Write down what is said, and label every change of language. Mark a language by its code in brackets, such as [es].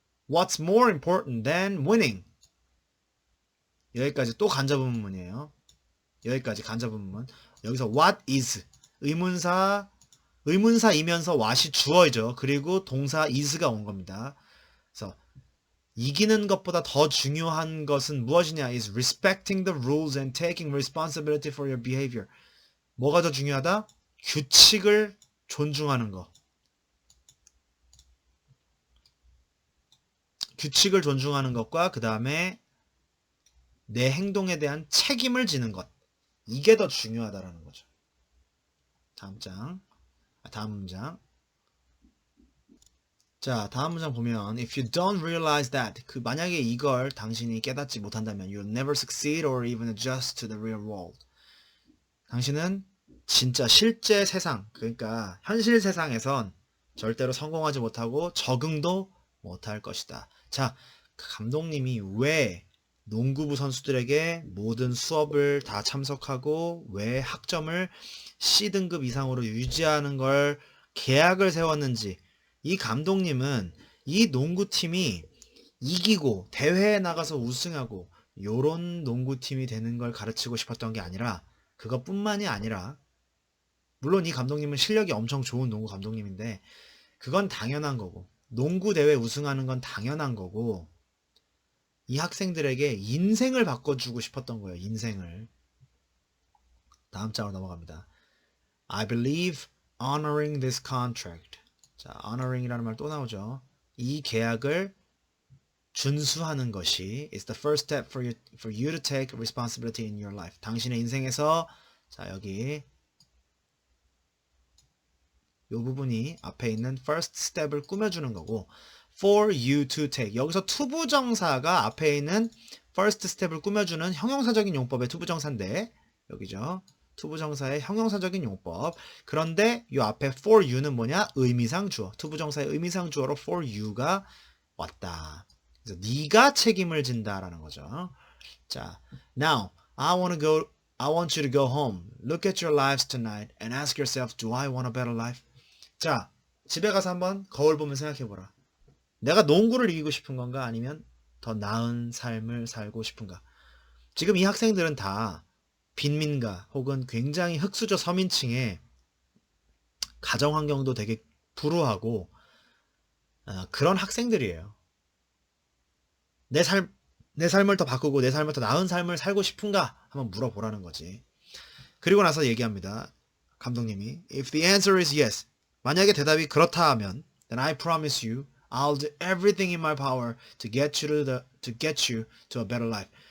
[en] What's more important than winning? [ko] 여기까지 또 간접의문문이에요. 여기까지 간접의문문. 여기서 what is 의문사이면서 what이 주어이죠. 그리고 동사 is가 온 겁니다. 그래서 이기는 것보다 더 중요한 것은 무엇이냐? [en] is respecting the rules and taking responsibility for your behavior. [ko] 뭐가 더 중요하다? 규칙을 존중하는 거. 규칙을 존중하는 것과 그 다음에 내 행동에 대한 책임을 지는 것. 이게 더 중요하다라는 거죠. 다음 문장. [en] 자, 다음 문장 보면 if you don't realize that [ko] 만약에 이걸 당신이 깨닫지 못한다면 [en] you'll never succeed or even adjust to the real world. [ko] 당신은 진짜 실제 세상, 그러니까 현실 세상에선 절대로 성공하지 못하고 적응도 못할 것이다. 자, 감독님이 왜 농구부 선수들에게 모든 수업을 다 참석하고 왜 학점을 C등급 이상으로 유지하는 걸 계약을 세웠는지 이 감독님은 이 농구팀이 이기고 대회에 나가서 우승하고 요런 농구팀이 되는 걸 가르치고 싶었던 게 아니라 그것뿐만이 아니라 물론 이 감독님은 실력이 엄청 좋은 농구 감독님인데 그건 당연한 거고 농구 대회 우승하는 건 당연한 거고 이 학생들에게 인생을 바꿔주고 싶었던 거예요. 인생을. 다음 장으로 넘어갑니다. [en] I believe honoring this contract. [ko] 자, honoring이라는 말 또 나오죠. 이 계약을 준수하는 것이 [en] is the first step for you to take responsibility in your life. [ko] 당신의 인생에서 자, 여기 이 부분이 앞에 있는 first step을 꾸며주는 거고 for you to take. 여기서 투부정사가 앞에 있는 first step을 꾸며주는 형용사적인 용법의 투부정사인데 여기죠. 투부정사의 형용사적인 용법. 그런데 이 앞에 for you는 뭐냐? 의미상 주어. 투부정사의 의미상 주어로 for you가 왔다. 그래서 네가 책임을 진다라는 거죠. [en] 자, now I want you to go home. Look at your lives tonight and ask yourself, do I want a better life? [ko] 자, 집에 가서 한번 거울 보면 생각해보라. 내가 농구를 이기고 싶은 건가 아니면 더 나은 삶을 살고 싶은가? 지금 이 학생들은 다 빈민가 혹은 굉장히 흑수저 서민층의 가정 환경도 되게 불우하고 그런 학생들이에요. 내 삶을 더 바꾸고 내 삶을 더 나은 삶을 살고 싶은가? 한번 물어보라는 거지. 그리고 나서 얘기합니다. [en] 감독님이 If the answer is yes. [ko] 만약에 대답이 그렇다 하면 [en] then I promise you I'll do everything in my power to get you to a better life.